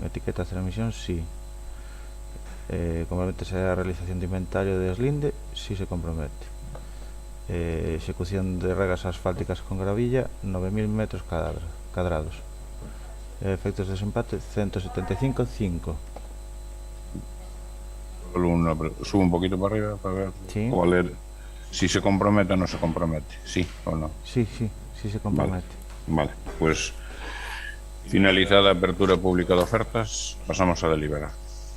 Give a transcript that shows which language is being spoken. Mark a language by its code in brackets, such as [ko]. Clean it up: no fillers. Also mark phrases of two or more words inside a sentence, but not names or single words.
[es] Etiqueta cero emisión, sí. Comprométese a realización de inventario de deslinde, sí se compromete. [gl] Execución de regas asfálticas con gravilla 9.000 metros cadrados. [es] Efectos de desempate 175,5. Subo un poquito para arriba para ver. Sí. O a leer si se compromete o no se compromete. Sí o no. Sí se compromete. Vale, pues finalizada apertura pública de ofertas, pasamos a deliberar.